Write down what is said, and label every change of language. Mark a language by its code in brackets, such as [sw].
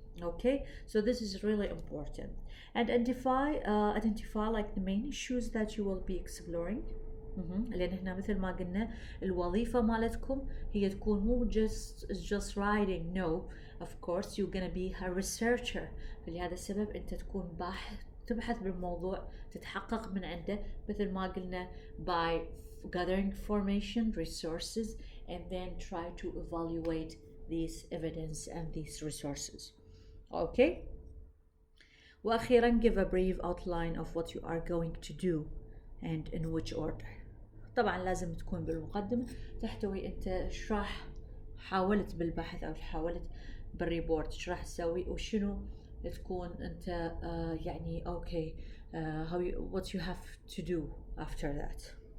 [en] okay so this is really important. And identify like the main issues that you will be exploring. [ar] لأن احنا مثل ما قلنا الوظيفة مالتكم هي تكون مو [en] just writing. No, of course you're gonna be a researcher. [ar] فلهذا السبب أنت تكون باحث، تبحث بالموضوع، تتحقق من عنده مثل ما قلنا [en] by gathering information, resources, and then try to evaluate these evidence and these resources. Okay? وأخيرا give a brief outline of what you are going to do and in which order. [ar] طبعا لازم تكون بالمقدمة تحتوي أنت إيش راح حاولت بالبحث أو حاولت بالريبورت إيش راح تسوي وشنو تكون أنت يعني [en] okay what you have to do after that.